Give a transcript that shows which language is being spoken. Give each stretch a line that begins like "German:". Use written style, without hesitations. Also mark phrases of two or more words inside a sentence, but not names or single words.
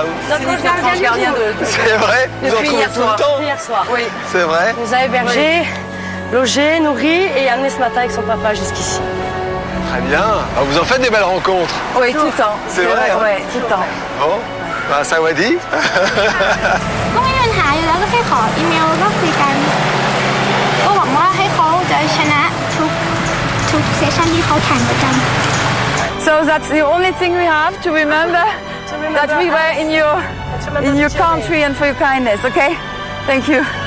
French: Notre gardien de... C'est vrai? Vous en Depuis trouvez hier tout le soir. temps? Hier soir. Oui. C'est vrai? Il nous a hébergés, logés, nourris et amenés ce matin avec son papa jusqu'ici. Très bien. Ah, vous en faites des belles rencontres. Oui, tout le temps. C'est vrai, hein? Oui, tout le temps. Bon, bah, Sawadi.
Thai: ก็ไม่มีปัญหาอยู่แล้วก็แค่ขออีเมลแล้วก็คุยกันก็หวังว่าให้เขาจะชนะทุกเซสชั่นที่เขาแข่งประจำ
English: So that's the only thing we have to remember that we were in your country and for your kindness, okay? Thank you.